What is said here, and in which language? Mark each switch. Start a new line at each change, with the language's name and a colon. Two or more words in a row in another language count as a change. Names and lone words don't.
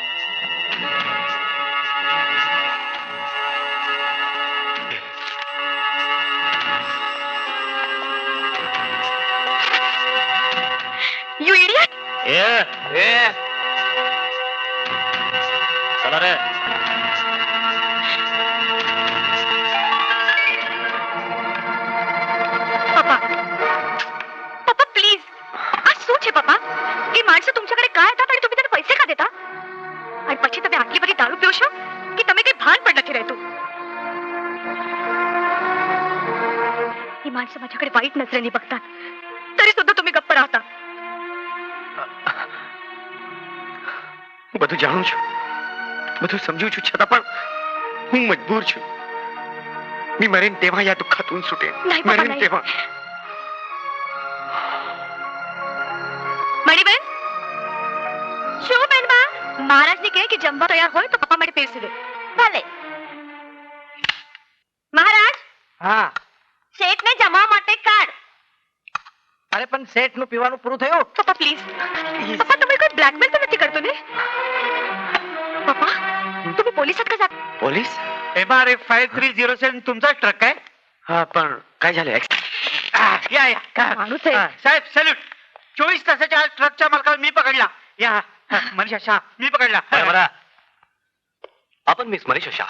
English: यू इडियट
Marathi: चला रे पप्पा पप्पा प्लीज आज
Gujarati: શું છે પપ્પા એ માણસો
Marathi: तुमच्याकडे काय येतात आणि तुम्ही त्यांना पैसे का देता आणि
Gujarati: પછી તમે આટલી બધી દારૂ પીઓ છો કે તમે કઈ ભાન પણ નથી રહેતું
Marathi: ही माणसं माझ्याकडे वाईट नजरेने बघतात तरी सुद्धा तुम्ही गप्प राहता
Gujarati: બધું જાણું છું બધું સમજુ છું છતાં પણ હું મજબૂર છું
Marathi: मी मरेन तेव्हा या दुःखातून सुटेन नाही बाबा, मरेन नाही. तेव्हा
Gujarati: मणिबेन શું બેનમાં મહારાજને કહે કે જમવા તૈયાર હોય તો પપ્પા માટે પીરસી દે ભલે મહારાજ હા શેઠને જમવા માટે કાઢ અરે પણ શેઠ નું પીવાનું પૂરું થયું પપ્પા પ્લીઝ પપ્પા તમે કોઈ બ્લેકમેલ તો નથી કરતો ને પપ્પા
Marathi: तुम्ही पोलिसात का जात पोलीस MRF 5307 तुमचा ट्रक आहे हा पण काय झालं या या माणूस आहे. साहेब सॅल्यूट 24 तासाच्या आज ट्रकच्या मालकाला मी पकडला या मनीषा शाह मी पकडला आपण मिस मनीषा शहा